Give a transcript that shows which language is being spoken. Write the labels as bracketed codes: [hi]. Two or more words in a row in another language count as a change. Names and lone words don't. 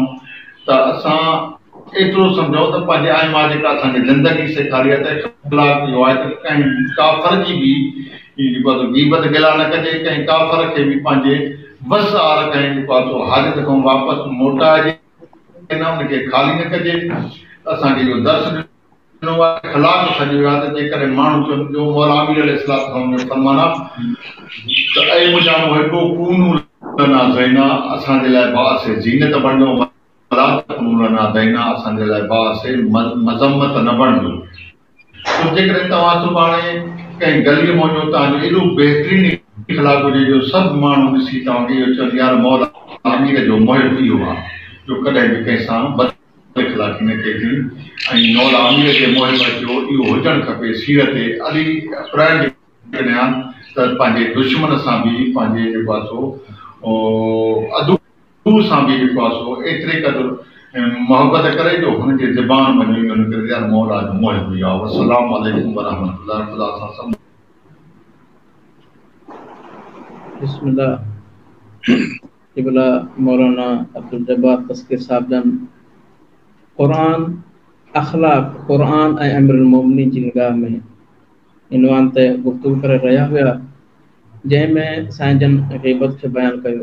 [sd] त असां एतिरो सम्झो त पंहिंजे आइमा जेका असांखे ज़िंदगी सेखारी आहे त इख़्लाक़ इहो आहे त कंहिं काफ़र जी बि जेको आहे ग़ीबत गिला न कजे, कंहिं काफ़र खे बि पंहिंजे वस आर कंहिं जेको आहे सो हाजत खां वापसि मोटाइजे न उनखे ख़ाली न कजे। असांखे इहो दर्स ॾिनो आहे, ख़लाक़ सॼो आहे त जेकॾहिं माण्हू चवनि जो मौला अमीर अलैहिस्सलाम जो फरमान आहे त ऐं मुंहिंजा मुहिबो [ar] كونوا لنا زينا, [sd] असांजे लाइ बास ज़ीनत बणिजो, [ar] ولا تكونوا لنا دينا, [sd] असांजे लाइ बास मज़म्मत न बणिजो। तो जेकॾहिं तव्हां सुभाणे कंहिं गलीअ में वञो, तव्हांजो एॾो बहितरीन इख़लाक़ हुजे जो सभु माण्हू ॾिसी तव्हांखे इहो चवनि यार मौला अमीर जो मुहिब इहो आहे जो कॾहिं बि कंहिंसां बद इख़लाक़ी न कई थी। ऐं मौला अमीर जे मुहिब जो इहो हुजणु खपे सीरत अली प्राण ॼाण त पंहिंजे दुश्मन सां बि, पंहिंजे जेको आहे सो अदू सां बि जेको आहे सो एतिरे क़दुरु मोहबत करे जो हुनजे ज़बान वञी हुनखे यार मौला जो मुहिब इहो आहे। [ar] السلام عليكم ورحمة الله. [sd] ख़ुदा सां सभु बिस्मिल्लाह। क़िबला मौलाना अब्दुल जब्बार तस्कीर साहब जन क़ुरान अख़लाक़, क़ुरान ऐं अमीरुल मोमिनीन जी निगाह में इनवान ते गुफ़्तगू करे रहिया हुआ, जंहिंमें साईं जन ग़ीबत खे बयानु कयो।